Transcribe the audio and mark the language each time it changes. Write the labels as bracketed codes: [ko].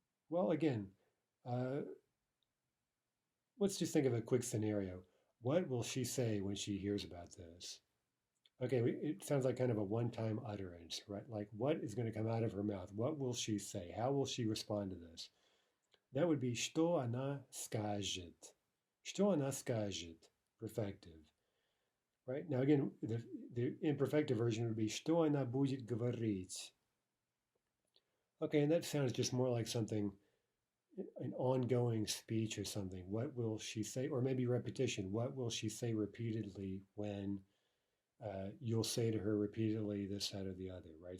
[en] Well, again, let's just think of a quick scenario. What will she say when she hears about this? Okay, it sounds like kind of a one-time utterance, right? Like what is going to come out of her mouth? What will she say? How will she respond to this? That would be [ru] что она скажет. Что она скажет, perfective. [en] Right? Now again, the imperfective version would be [ru] что она будет говорить. [en] Okay, and that sounds just more like something, an ongoing speech or something. What will she say? Or maybe repetition. What will she say repeatedly when you'll say to her repeatedly this, that, or the other, right?